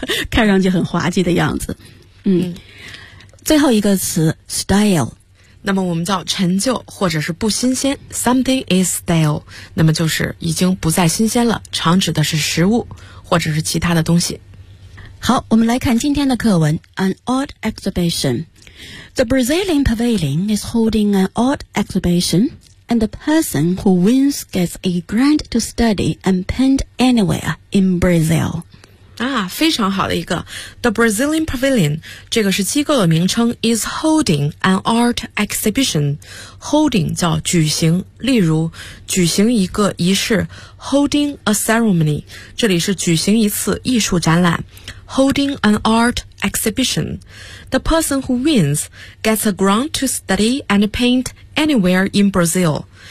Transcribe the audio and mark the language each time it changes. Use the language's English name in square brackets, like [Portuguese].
[Chinese] 看上去很滑稽的样子。最后一个词 style。那么我们叫陈旧或者是不新鲜， [English] something is stale， [Chinese] 那么就是已经不再新鲜了，常指的是食物或者是其他的东西。好，我们来看今天的课文。 [English] An odd exhibition. The Brazilian pavilion is holding an odd exhibition. And the person who wins gets a grant to study and paint anywhere in Brazil. [Chinese] 啊，非常好的一个。 [English] The Brazilian Pavilion, [Chinese] 这个是机构的名称， [English] is holding an art exhibition. [Chinese] Holding 叫举行，例如举行一个仪式， [English] holding a ceremony. [Chinese] 这里是举行一次艺术展览。 [English] Holding an art exhibition. The person who wins gets a grant to study and paint anywhere in Brazil.